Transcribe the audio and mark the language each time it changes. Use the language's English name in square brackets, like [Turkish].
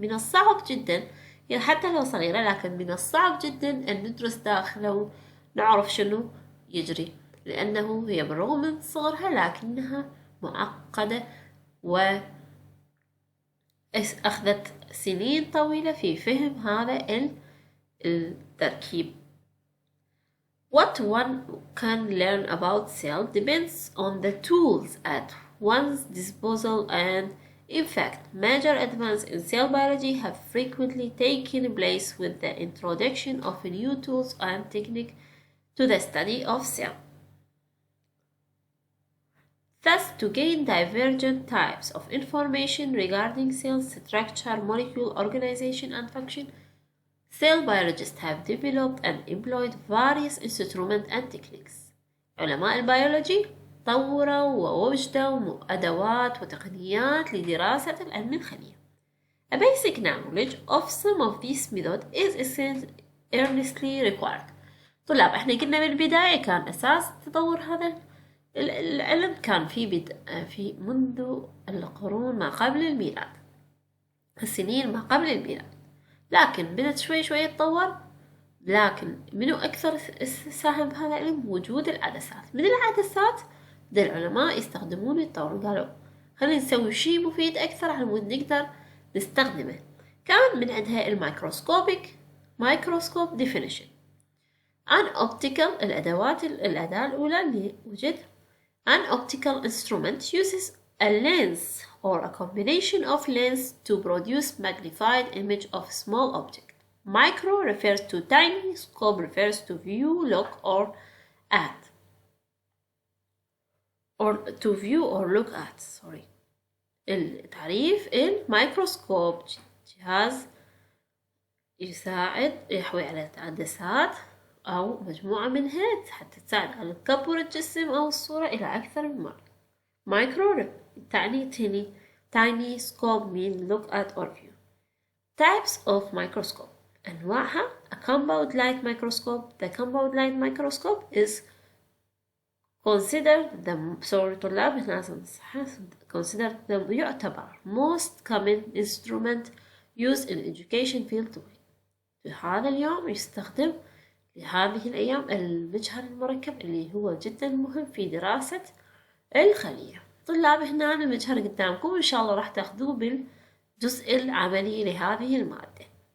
[Arabic] من الصعب جدا، يعني حتى لو صغيرة لكن من الصعب جدا أن ندرس داخله ونعرف شنو يجري، لأنه هي بالرغم من صغرها لكنها معقدة وأخذت سنين طويلة في فهم هذا التركيب. [English] What one can learn about cell depends on the tools at one's disposal, and in fact, major advances in cell biology have frequently taken place with the introduction of new tools and techniques to the study of cell. Thus, to gain divergent types of information regarding cell structure, molecule organization, and function, cell biologists have developed and employed various instruments and techniques. [Arabic] علماء البيولوجي طوروا ووجدوا أدوات وتقنيات لدراسة العلم الخلية. [English] A basic knowledge of some of these methods is earnestly required. [Arabic] طلاب احنا قلنا من البداية كان أساس تطور هذا العلم كان في منذ القرون ما قبل الميلاد، السنين ما قبل الميلاد، لكن بدأت شوي شوي تطور. لكن منو أكثر ساهم بهذا العلم؟ وجود العدسات. من العدسات ده العلماء يستخدمون يتطورون، قالوا خلينا نسوي شيء مفيد أكثر على مود نقدر نستخدمه. كان من عندها الميكروسكوب definition. [English] An optical [Arabic] الأداة الأولى اللي وجد. [English] An optical instrument uses a lens or a combination of lenses to produce magnified image of small object. Micro refers to tiny, scope refers to view, look, or at. Or to view or look at. Sorry. [Arabic] التعريف الميكروسكوب جهاز يحوي على عدسات أو مجموعة منها حتى تساعد على تكبر الجسم أو الصورة إلى أكثر من مرة. مايكرو تعني [English] tiny, scope mean look at or view. Types of microscope. [Arabic] أنواعها. [English] A compound light microscope. The compound light microscope is considered [Arabic] طلاب لازم [English] considered the [Arabic] يعتبر [English] most common instrument used in education field. [Arabic] في هذا اليوم يستخدم لهذه الأيام المجهر المركب اللي هو جدا مهم في دراسة الخلية. طلاب هنا المجهر قدامكم إن شاء الله راح تاخذوه بالجزء العملي لهذه المادة.